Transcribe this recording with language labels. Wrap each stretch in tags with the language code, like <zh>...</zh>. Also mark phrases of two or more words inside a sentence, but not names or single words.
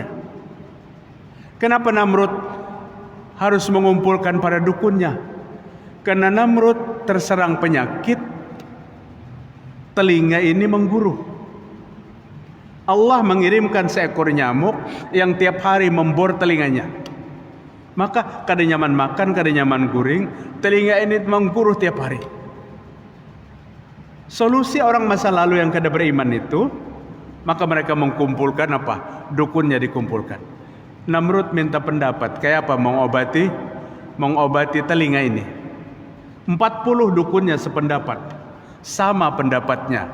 <id>Kenapa Namrud harus mengumpulkan para dukunnya? Karena Namrud terserang penyakit telinga ini mengguru. Allah mengirimkan seekor nyamuk yang tiap hari membor telinganya.</id> <bjn>Maka kada nyaman makan, kada nyaman guring,</bjn> <id>telinga ini mengguru tiap hari. Solusi orang masa lalu yang kada beriman itu, maka mereka mengkumpulkan apa? Dukunnya dikumpulkan. Namrud minta pendapat, kayak apa mengobati telinga ini. 40 dukunnya sependapat. Sama pendapatnya.</id>